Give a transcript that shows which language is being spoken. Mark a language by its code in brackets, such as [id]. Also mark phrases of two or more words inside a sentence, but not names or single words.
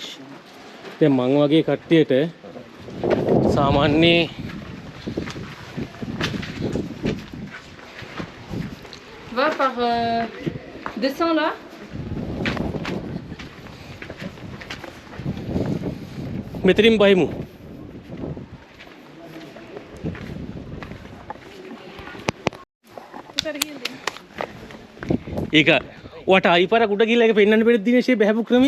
[si] දැන් මං වගේ කට්ටියට සාමාන්‍ය [fr] Va par... descends là. [si] මෙතනින් බහිමු. ඒක ඔයාට අයිපාරක් උඩ ගිහලා ඒක පෙන්වන්න බැරිද දිනේෂ් මේ බහැපු ක්‍රමේ?